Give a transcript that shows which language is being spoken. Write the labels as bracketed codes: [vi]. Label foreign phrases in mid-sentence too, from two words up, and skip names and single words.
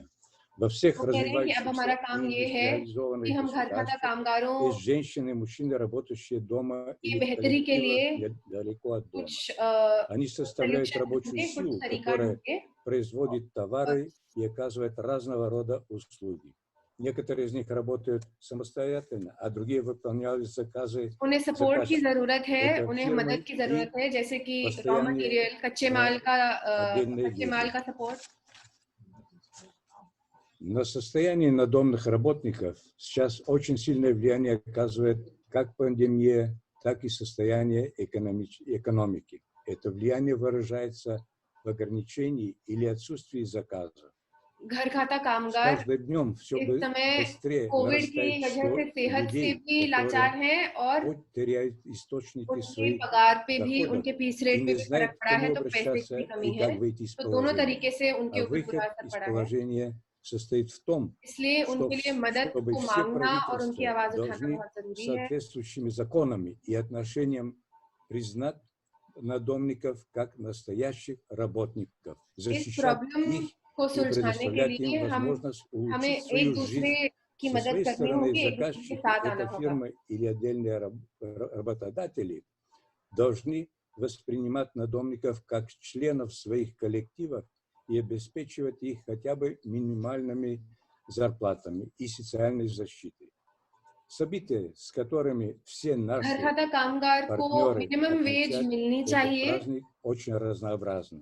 [ru] Во всех развивающихся и индустриализованных государствах есть женщины и мужчины, работающие дома или в коллективах недалеко от дома. Они составляют рабочую силу, которая производит товары и оказывает разного рода услуги. Некоторые из них работают самостоятельно, а другие выполняют заказы. [hi] उन्हें सपोर्ट की जरूरत है, उन्हें मदद की जरूरत है, जैसे कि [en] raw material, [hi] कच्चे माल का सपोर्ट। [ru] На состояние надомных работников сейчас очень сильное влияние оказывает как пандемия, так и состояние экономики. Это влияние выражается в ограничении или отсутствии заказов. [hi] घर खाता कामगार इस समय कोविड की वजह से सेहत से भी लाचार हैं और उनके पगार पे भी, उनके [en] fees rate [hi] पे भी फर्क पड़ा है, तो पैसे की कमी है। तो दोनों तरीके से उनके ऊपर बुरा असर पड़ा है। [ru] состоит в том, [hi] इसलिए उनके लिए मदद को मांगना और उनकी आवाज उठाना बहुत जरूरी है। [ru] соответствующими законами и отношением признать надомников как настоящих работников, защищать их [hi] को सुलझाने के लिए हमें एक दूसरे की मदद करनी होगी, एक दूसरे के साथ आना होगा। [ru] фирмы или отдельные работодатели должны воспринимать надомников как членов своих коллективов и обеспечивать их хотя бы минимальными зарплатами и социальной защитой. События, с которыми все наши партнеры отмечают этот праздник, очень разнообразны.